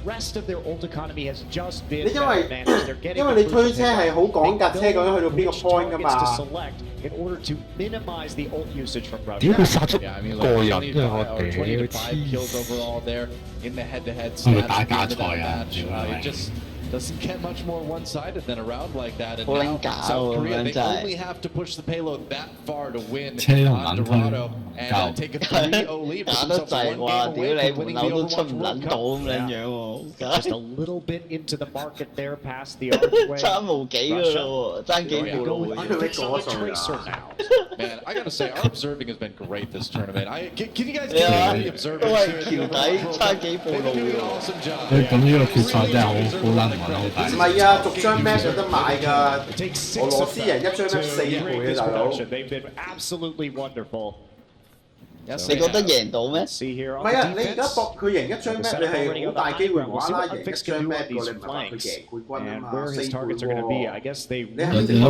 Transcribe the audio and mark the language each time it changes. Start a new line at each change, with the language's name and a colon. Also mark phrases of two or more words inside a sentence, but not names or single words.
Cantonese: 你因為你推車係好講架車究竟去到邊個 point 㗎嘛？屌佢殺足個人，因為我哋黐線。係咪打假賽啊？
English: Doesn't get much more one-sided than a round like that. And now South Korea, they only have to push the payload that far to win on Dorado and take a 3-0 lead.
Cantonese: 打得滯喎！屌你門口都出唔撚到咁樣樣喎。
English: Just a little bit into the market there, past the archway.
Cantonese: 爭無幾㗎咯喎，爭幾步咯喎。
English: Man, I gotta say, our observing has been great this tournament. Can you guys give me the observers?
Cantonese: 都係橋底差幾步路喎。咁呢個決賽真係好難。唔係啊，逐張 map 有得買㗎。俄羅斯人一張 map 4倍啊，大佬。你覺得贏到咩？唔係啊，你而家搏佢贏一張 map， 你係好大機會無啦啦贏一張 map 㗎，你唔係話佢贏冠軍啊嘛，4倍喎。你係咪